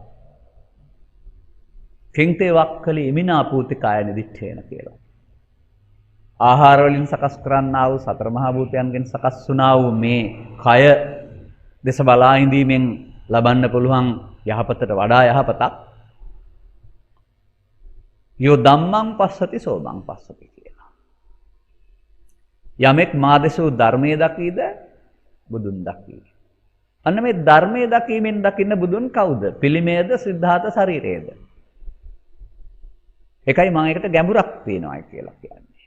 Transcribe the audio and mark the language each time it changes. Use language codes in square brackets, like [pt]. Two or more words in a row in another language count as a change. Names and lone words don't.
[pi] කිංතේ වක්කලි ඉමිනා පූතිකාය නිදිච්ඡේන කියලා. [si] ආහාර වලින් සකස් කරන්නා වූ සතර මහා භූතයන්ගෙන් සකස් වුණා වූ මේ කය දෙස බලා ඉඳීමෙන් ලබන්න පුළුවන් යහපතට වඩා යහපතක් [pi] යෝ ධම්මං පස්සති සෝමං පස්සති [si] කියලා. යමෙක් මා දෙසූ ධර්මයේ දකීද බුදුන් දකී. අන්න මේ ධර්මයේ දකීමෙන් දකින්න බුදුන් කවුද? පිළිමයේද සිද්ධාර්ථ ශරීරයේද? එකයි මම එකට ගැඹුරක් තියනවා කියලා කියන්නේ.